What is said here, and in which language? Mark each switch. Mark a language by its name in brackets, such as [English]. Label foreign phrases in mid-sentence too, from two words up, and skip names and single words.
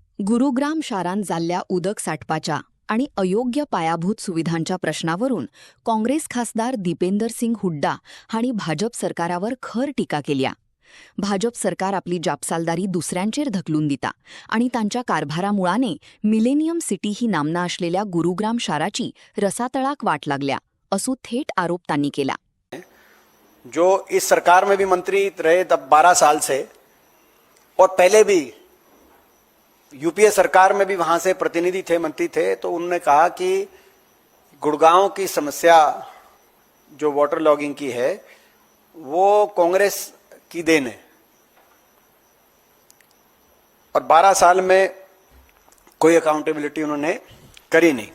[Konkani] गुरुग्राम शारांत जाल्ल्या उदक सांठपाच्या आणि अयोग्य पायाभूत सुविधांच्या प्रश्नावरून काँग्रेस खासदार दीपेंदर सिंग हुड्डा हांणी भाजप सरकारावर खर टिका केल्या. भाजप सरकार आपली जापसालदारी दुसऱ्यांचेर धकलून दिता आणि तांच्या कारभारामुळाने मिलेनियम सिटी ही नामना असलेल्या गुरुग्राम शाराची रसातळाक वाट लागल्या असो थेट आरोप त्यांनी केला. [Hindi] जो इस सरकार में भी मंत्री रहे तब 12 साल से और पहले भी यूपीए सरकार में भी वहां से प्रतिनिधि थे, मंत्री थे, तो उन्होंने कहा कि गुड़गांव की समस्या जो [English] water logging [Hindi] की है वो कांग्रेस की देन है और 12 साल में कोई अकाउंटेबिलिटी उन्होंने करी नहीं.